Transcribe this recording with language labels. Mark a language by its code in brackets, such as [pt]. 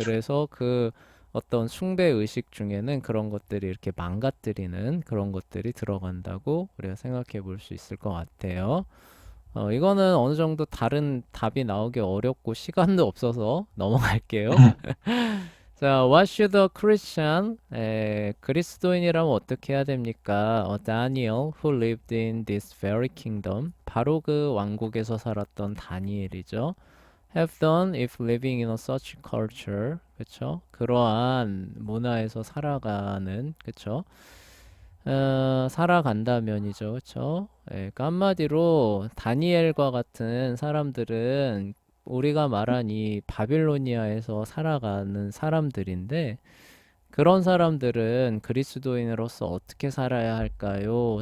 [ko] 그래서 그 어떤 숭배 의식 중에는 그런 것들이 이렇게 망가뜨리는 그런 것들이 들어간다고 우리가 생각해 볼 수 있을 것 같아요. 이거는 어느 정도 다른 답이 나오기 어렵고 시간도 없어서 넘어갈게요. 자, [en] what should a Christian, [ko] 그리스도인이라면 어떻게 해야 됩니까? [en] Daniel, who lived in this very kingdom, [ko] 바로 그 왕국에서 살았던 다니엘이죠. [en] Have done if living in a such culture, 그쵸? [ko] 그러한 문화에서 살아가는, 그쵸? 살아간다면이죠, 그쵸? 그러니까 한마디로 다니엘과 같은 사람들은 우리가 말한 이 바빌로니아에서 살아가는 사람들인데 그런 사람들은 그리스도인으로서 어떻게 살아야 할까요?